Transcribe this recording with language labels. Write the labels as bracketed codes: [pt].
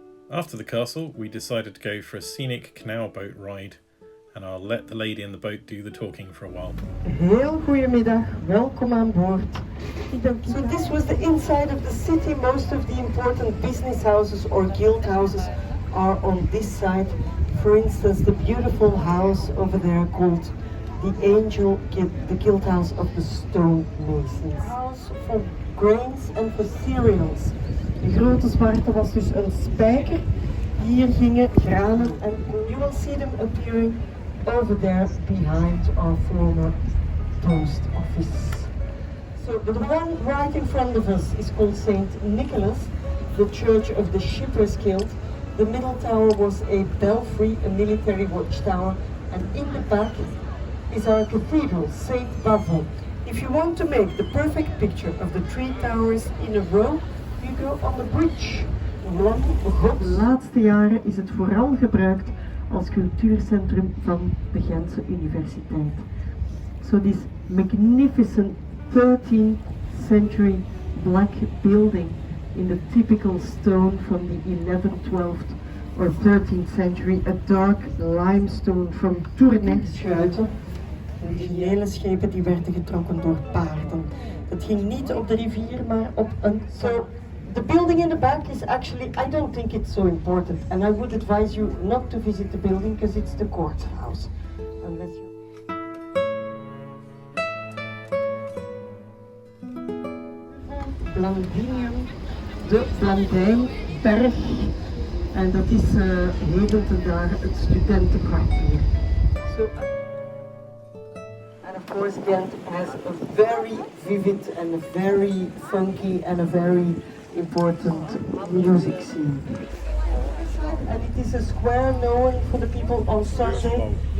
[en] After the castle, we decided to go for a scenic canal boat ride, and I'll let the lady in the boat do the talking for a while. [nl] Heel goedemiddag, welkom aan boord. [en] So this was the inside of the city. Most of the important business houses or guild houses are on this side. For instance, the beautiful house over there called the the Guild House of the Stonemasons. House for grains and for cereals. [nl] De grote zwarte was dus een spijker. Hier gingen granen [en] and you will see them appearing over there behind our former post office. So the one right in front of us is called St. Nicholas, the Church of the Shippers Guild. The middle tower was a belfry, a military watchtower, and in the back is our cathedral, St. Bavon. If you want to make the perfect picture of the three towers in a row, you go on the bridge. [nl] De laatste jaren is het vooral gebruikt als cultuurcentrum van de Gentse Universiteit. [en] So this magnificent 13th century black building in the typical stone from the 11th, 12th or 13th century, a dark limestone from Tournai. [nl] Schuiten, originele schepen die werden getrokken door paarden. Het ging niet op de rivier, maar op een... [en] So, the building in the back is actually, I don't think it's so important, and I would advise you not to visit the building because it's the courthouse. Unless you... [nl] Blandinium, de Blandijnberg, en dat is heden ten dagen het studentenkwartier. [en] So, and of course Ghent has a very vivid and a very funky and a very important music scene. And it is a square known for the people on Sunday.